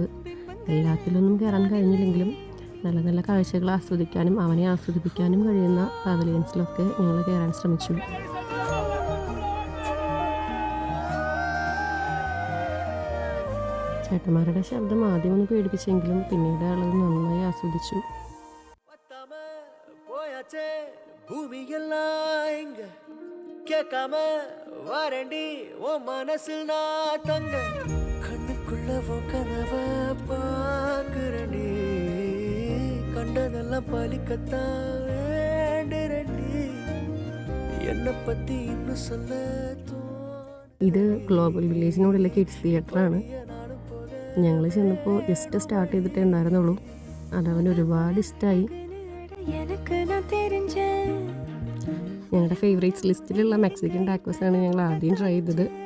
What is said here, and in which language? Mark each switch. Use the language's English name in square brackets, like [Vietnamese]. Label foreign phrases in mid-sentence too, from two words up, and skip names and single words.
[Malayalam] എല്ലാത്തിലൊന്നും കയറാൻ കഴിഞ്ഞില്ലെങ്കിലും നല്ല നല്ല കാഴ്ചകൾ ആസ്വദിക്കാനും അവനെ ആസ്വദിപ്പിക്കാനും കഴിയുന്ന പവലിയൻസിലൊക്കെ ഞങ്ങൾ കയറാൻ ശ്രമിച്ചു. ചേട്ടന്മാരുടെ ശബ്ദം ആദ്യം ഒന്ന് പേടിപ്പിച്ചെങ്കിലും പിന്നീട് ആളത് നന്നായി ആസ്വദിച്ചു. [Tamil] கேட்காம வாரண்டி ஓ மனசில் நான் தங்க கண்ணுக்குள்ள கனவ பாக்குறண்டி கண்டதெல்லாம் பலிக்கத்தான் வேண்டுரண்டி என்னை பத்தி இன்னும் சொல்ல. [Malayalam] ഇത് ഗ്ലോബൽ വില്ലേജിനോടുള്ള കിഡ്സ് തിയേറ്ററാണ്. ഞങ്ങൾ ചെന്നപ്പോൾ ജസ്റ്റ് സ്റ്റാർട്ട് ചെയ്തിട്ടേ ഉണ്ടായിരുന്നുള്ളൂ. അതവന് ഒരുപാട് ഇഷ്ടമായി. ഞങ്ങളുടെ ഫേവറേറ്റ്സ് ലിസ്റ്റിലുള്ള മെക്സിക്കൻ ടാക്കോസാണ് ഞങ്ങൾ ആദ്യം ട്രൈ ചെയ്തത്.